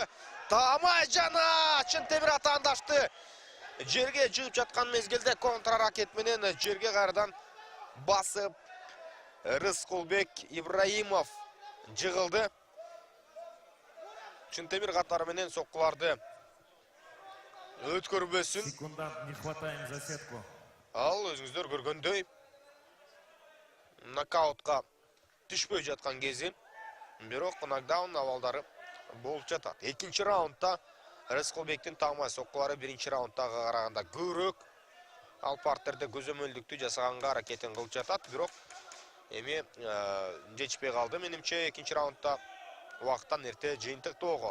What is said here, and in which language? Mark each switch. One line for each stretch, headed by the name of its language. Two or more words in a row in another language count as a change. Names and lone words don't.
Kyrgyz: Таамай жана Чынтемир атаандашты жерге жыгып жаткан мезгилде контр аракет менен жерге кайрадан басып Рыскулбек Ибраимов жыгылды. Чынтемир катары менен соккуларды өткөрбөсүн.
Russian: Секундант, не хватаем за сетку.
Kyrgyz: Ал өзүңүздөр көргөндөй нокаутка түшпөй жаткан кези, бирок нокдаун абалдары болуп жатат. Экинчи раундда Рыскулбектин таамай соккулары биринчи раундтага караганда көбүрөөк Ал партерде көзөмөлдүктү жасаганга аракетин кылып жатат, бирок эми жетишпей калды менимче экинчи раундда убакыттан эрте жыйынтыктоого.